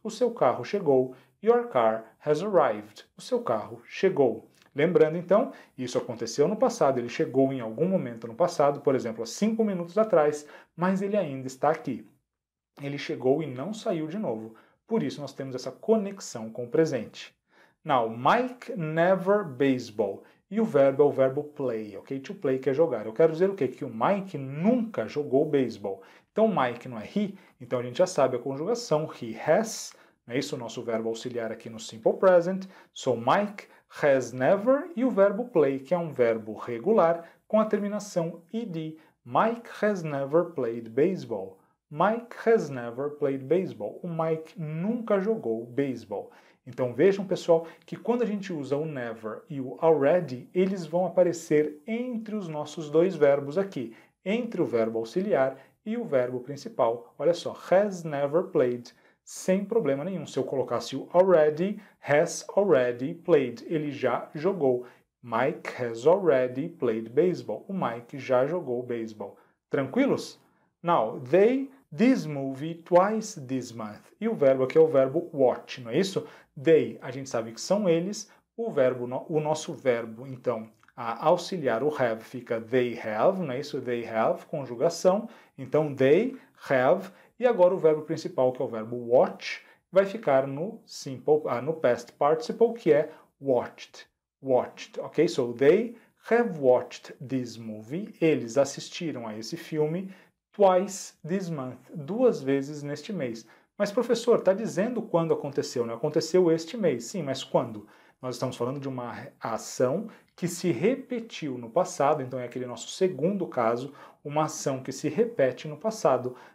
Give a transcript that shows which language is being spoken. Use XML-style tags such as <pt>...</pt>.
<pt>O seu carro chegou.</pt> <en>Your car has arrived.</en> <pt>O seu carro chegou. Lembrando, então, isso aconteceu no passado, ele chegou em algum momento no passado, por exemplo, há 5 minutos atrás, mas ele ainda está aqui. Ele chegou e não saiu de novo. Por isso, nós temos essa conexão com o presente.</pt> <en>Now, Mike never baseball.</en> <pt>E o verbo é o verbo play, ok? To play, que é jogar. Eu quero dizer o quê? Que o Mike nunca jogou beisebol. Então, Mike não é he, então a gente já sabe a conjugação. He has, não é isso? O nosso verbo auxiliar aqui no Simple Present.</pt> <en>So, Mike has never,</en> <pt>e o verbo play, que é um verbo regular, com a terminação ed.</pt> <en>Mike has never played baseball. Mike has never played baseball.</en> <pt>O Mike nunca jogou beisebol. Então vejam, pessoal, que quando a gente usa o never e o already, eles vão aparecer entre os nossos dois verbos aqui, entre o verbo auxiliar e o verbo principal. Olha só,</pt> <en>has never played,</en> <pt>sem problema nenhum. Se eu colocasse o already,</pt> <en>has already played,</en> <pt>ele já jogou.</pt> <en>Mike has already played baseball.</en> <pt>O Mike já jogou beisebol. Tranquilos?</pt> <en>Now, they this movie twice this month.</en> <pt>E o verbo aqui é o verbo watch, não é isso? They, a gente sabe que são eles. O nosso verbo, então, a auxiliar o have fica they have, não é isso?</pt> <en>They have,</en> <pt>conjugação. Então,</pt> <en>they have.</en> <pt>E agora o verbo principal, que é o verbo watch, vai ficar no past participle, que é watched. Watched, ok?</pt> <en>So, they have watched this movie.</en> <pt>Eles assistiram a esse filme</pt> <en>twice this month,</en> <pt>2 vezes neste mês. Mas, professor, está dizendo quando aconteceu, né? Aconteceu este mês. Sim, mas quando? Nós estamos falando de uma ação que se repetiu no passado, então é aquele nosso segundo caso, uma ação que se repete no passado.</pt>